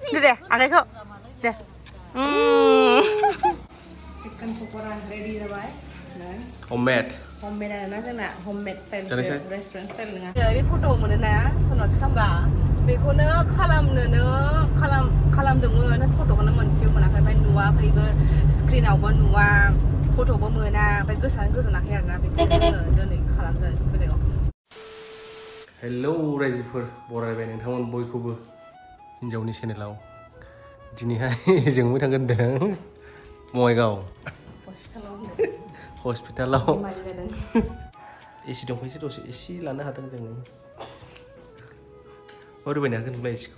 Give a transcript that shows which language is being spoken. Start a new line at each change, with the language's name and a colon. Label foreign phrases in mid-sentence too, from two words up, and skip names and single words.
Bodo: deh, आखाइखौ deh.
English: Chicken pakora ready जाबाय. Homemade. Homemade
Bodo: आरोना जोंना
English: homemade style restaurant style नङा.
Bodo: ओरै फट' मोनोना सोनाब खामबा बेखौनो खालामदोंमोन फट'खौनो मोनसेबो मोनाखै ओमफ्राय नुवाखैबो स्क्रिनावबो नुवा फट'बो मोना ओमफ्राय गोजोनाखै आरोना बेखौनो जोङो दिनै खालामगोनसै बेलेगाव. हेलौ रायजोफोर बरायबाय नोंथांमोन बयखौबो हिन्जावनि चेनेलाव दिनैहाय जोंबो थांगोन होनदों बङाइगाव हस्पिटालाव एसि दंफैसो दसे एसि लानो हादों जोङो रुबायनो हागोन नोंलाय एसिखौ